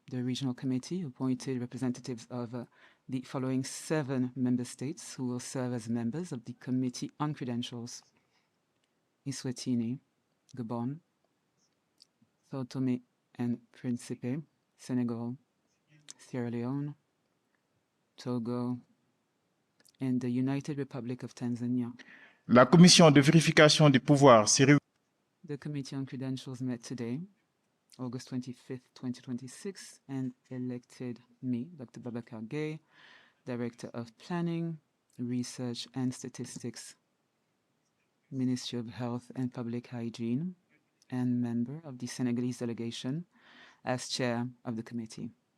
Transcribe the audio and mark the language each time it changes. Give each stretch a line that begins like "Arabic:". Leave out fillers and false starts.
English: The Regional Committee appointed representatives of the following 7 member states who will serve as members of the Committee on Credentials: Eswatini, Gabon, Sao Tome and Principe, Senegal, Sierra Leone, Togo, and the United Republic of Tanzania.
French: La commission de vérification des pouvoirs s'est réunie.
English: The Committee on Credentials met today, August 25th, 2026, and elected me, Dr. Babacar Gaye, Director of Planning, Research and Statistics, Ministry of Health and Public Hygiene, and member of the Senegalese delegation, as chair of the committee.